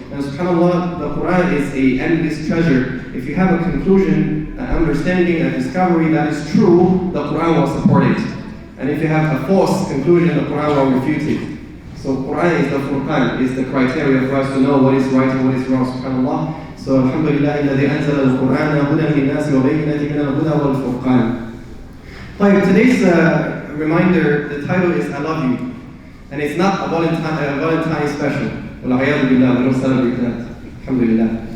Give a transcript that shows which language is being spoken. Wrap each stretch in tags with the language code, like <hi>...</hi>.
<en>And subhanAllah, the Quran is an endless treasure. If you have a conclusion, an understanding, a discovery that is true, the Quran will support it. And if you have a false conclusion, the Quran will refute it. So Quran is the Furqan, is the criteria for us to know what is right and what is wrong, subhanAllah. So</en> <ar>alhamdulillah, الذي أنزل القرآن هدى للناس وبينات من الهدى والفرقان.</ar> <en>Today's reminder, the title is I Love You. And it's not a Valentine special. We don't celebrate that. Alhamdulillah.</en>